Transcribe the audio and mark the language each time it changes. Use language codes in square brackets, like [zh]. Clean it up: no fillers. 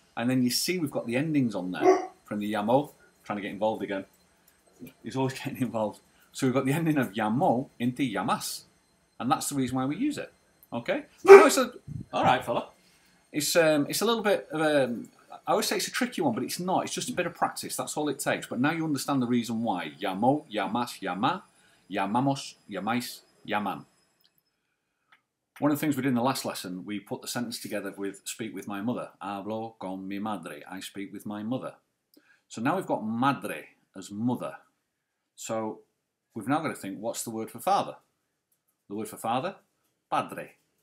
[en] And then you see we've got the endings on there from the llamo, trying to get involved again. He's always getting involved. So we've got the ending of llamo into llamas. And that's the reason why we use it. Okay? No, all right, fella. It's a little bit of a, I always say it's a tricky one, but it's not. It's just a bit of practice. That's all it takes. But now you understand the reason why. [es] Llamo, llamas, llama, llamamos, llamais, llaman. [en] One of the things we did in the last lesson, we put the sentence together with speak with my mother. [es] Hablo con mi madre. [en] I speak with my mother. So now we've got madre as mother. So we've now got to think, what's the word for father? The word for father? Padre.